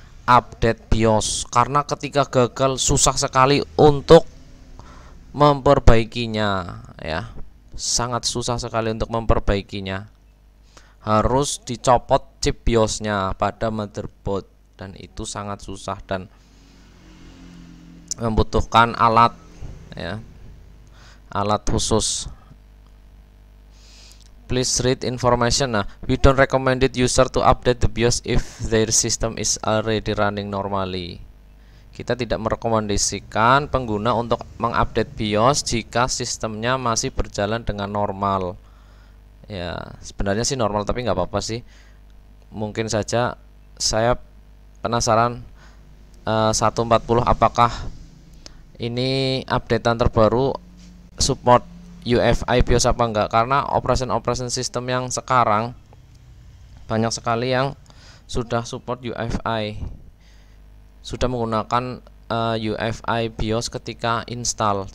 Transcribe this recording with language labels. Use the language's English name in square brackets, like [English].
[Indonesian] update BIOS, karena ketika gagal susah sekali untuk memperbaikinya ya, sangat susah sekali untuk memperbaikinya. Harus dicopot chip BIOSnya pada motherboard, dan itu sangat susah dan membutuhkan alat ya, alat khusus. [English] Please read information. [Indonesian] Nah, [English] we don't recommend it user to update the BIOS if their system is already running normally. [Indonesian] Kita tidak merekomendasikan pengguna untuk mengupdate BIOS jika sistemnya masih berjalan dengan normal. Ya, sebenarnya sih normal, tapi nggak apa-apa sih. Mungkin saja saya penasaran 140 apakah ini updatean terbaru support UEFI BIOS apa enggak, karena operation system yang sekarang banyak sekali yang sudah support UEFI, sudah menggunakan UEFI BIOS ketika install.